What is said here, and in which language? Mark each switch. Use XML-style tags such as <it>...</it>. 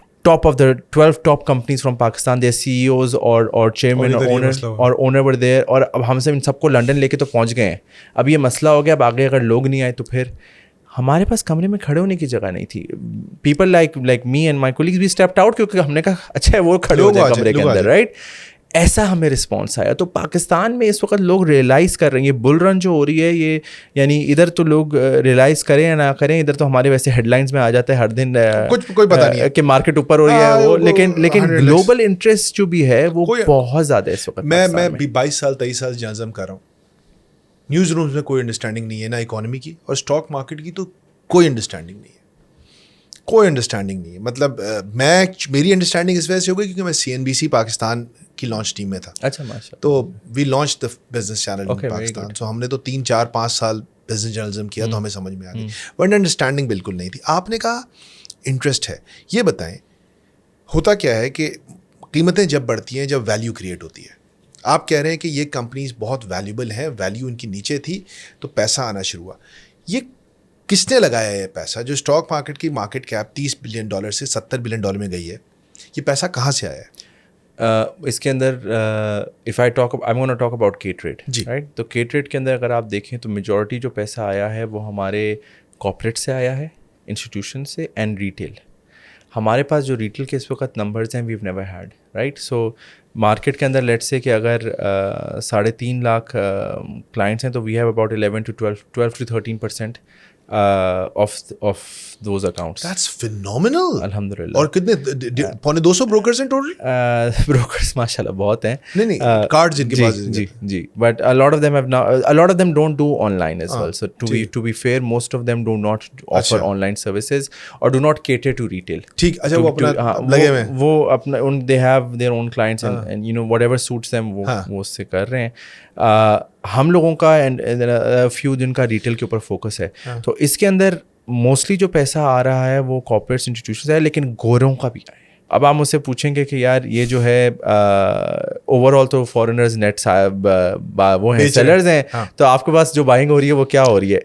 <en>Top of the 12 top companies from Pakistan, their CEOs or chairman or owner were there.</en> <ur>اور اب ہم سے ان سب کو لنڈن لے کے تو پہنچ گئے ہیں. اب یہ مسئلہ ہو گیا, اب آگے اگر لوگ نہیں آئے تو پھر ہمارے پاس کمرے میں کھڑے ہونے کی جگہ نہیں تھی.</ur> <en>people like me and my colleagues we stepped out,</en> <ur>کیونکہ ہم نے کہا اچھا ہے وہ کھڑے ہو جائے کمرے کے اندر, رائٹ. ایسا ہمیں رسپانس آیا. تو پاکستان میں اس وقت لوگ ریئلائز کر رہے ہیں, یہ بل رن جو ہو رہی ہے یہ, یعنی ادھر تو لوگ ریئلائز کریں یا نہ کریں, ادھر تو ہمارے ویسے ہیڈ لائنس میں آ جاتا ہے ہر دن کوئی پتہ نہیں کہ مارکیٹ اوپر ہو رہی ہے وہ, لیکن گلوبل انٹرسٹ جو بھی ہے وہ بہت زیادہ ہے اس وقت. میں 22 سال 23 سال جرنلزم کر رہا ہوں, نیوز رومز میں کوئی انڈرسٹینڈنگ نہیں ہے, نہ اکانومی کی اور اسٹاک مارکیٹ کی تو کوئی انڈرسٹینڈنگ نہیں ہے, کوئی انڈرسٹینڈنگ نہیں ہے. مطلب میری انڈرسٹینڈنگ اس وجہ سے ہو گئی کیونکہ میں CNBC پاکستان کی لانچ ٹیم میں تھا. اچھا ماشاءاللہ.</ur> <en>تو we launch the business channel in Pakistan.</en> <ur>سو ہم نے تو 3 4 5 سال بزنس جرنلزم کیا, تو ہمیں سمجھ میں آ گئی, بٹ انڈرسٹینڈنگ بالکل نہیں تھی. آپ نے کہا انٹرسٹ ہے, یہ بتائیں ہوتا کیا ہے کہ قیمتیں جب بڑھتی ہیں جب ویلیو کریٹ ہوتی ہے. آپ کہہ رہے ہیں کہ یہ کمپنیز بہت ویلیوبل ہیں, ویلیو ان کی نیچے تھی تو پیسہ آنا شروع ہوا. یہ کس نے لگایا ہے یہ پیسہ؟ جو اسٹاک مارکیٹ کی مارکیٹ کیپ $30 بلین سے $70 بلین میں گئی ہے, یہ پیسہ کہاں سے آیا ہے؟ اس کے اندر</ur> <en>if I talk I'm going to talk about K-Trade, right?</en> <ur>تو K-Trade کے اندر اگر آپ دیکھیں تو میجورٹی جو پیسہ آیا ہے وہ ہمارے کارپوریٹ سے آیا ہے, انسٹیٹیوشن سے, اینڈ ریٹیل. ہمارے پاس جو ریٹیل کے اس وقت نمبرز ہیں</ur> <en>We've never had right.</en> <ur>So market کے اندر لیٹ سے کہ اگر 3.5 لاکھ کلائنٹس ہیں تو</ur> <en>We have about 11 to 13% of those accounts. That's phenomenal.</en> <ur>الحمدللہ. اور کتنے 250 brokers ہیں ٹوٹل؟ brokers ماشاء اللہ بہت ہیں. نہیں کارڈز ان کے پاس.</ur> <en>جی but a lot of them have now, a lot of them don't do online as well. So to be fair, most of them do not offer online services or do not cater to retail.</en> <ur>ٹھیک. اچھا وہ اپنا لگے ہوئے ہیں, وہ اپنا</ur> <en>they have their own clients and you know whatever suits them</en> <ur>وہ اس سے کر رہے ہیں. ہم لوگوں کا اینڈ فیو جن کا ریٹیل کے اوپر فوکس ہے, تو اس کے اندر موسٹلی جو پیسہ آ رہا ہے وہ کارپوریٹس انسٹیٹیوشنز ہے, لیکن گوروں کا بھی آئے. اب آپ مجھ سے پوچھیں گے کہ یار یہ جو ہے اوور آل تو فارنرز نیٹ صاحب وہ ہیں سیلرز ہیں, تو آپ کے پاس جو بائنگ ہو رہی ہے وہ کیا ہو رہی ہے؟</ur>